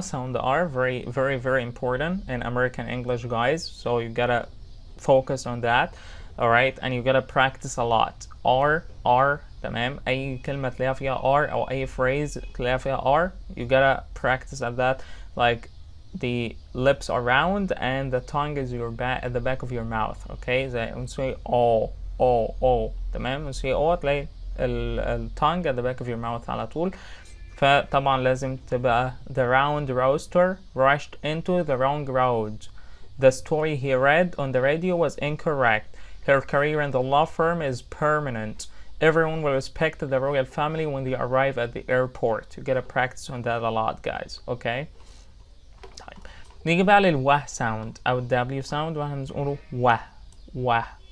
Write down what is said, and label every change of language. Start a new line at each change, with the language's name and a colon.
English: Sound the R very important in American English guys, so you gotta focus on that. Alright, and you gotta practice a lot. R
Arabic: تمام. أي كلمة تلاقيها فيها R أو أي phrase تلاقيها فيها R,
English: you gotta practice at that. Like the lips are round and the tongue is at the back of your mouth.
Arabic: Okay, زي نسوي O تمام. نسوي
English: O
Arabic: تلاقي
English: tongue at the back of your mouth
Arabic: على طول. فطبعا لازم تبقى
English: the round rooster rushed into the wrong road. The story he read on the radio was incorrect. Her career in the law firm is permanent. Everyone will respect the royal family when they arrive at the airport. You gotta practice on that a lot guys. Okay.
Arabic: طيب نيجي بقى للوه sound أو
English: W sound
Arabic: وهنقوله وه.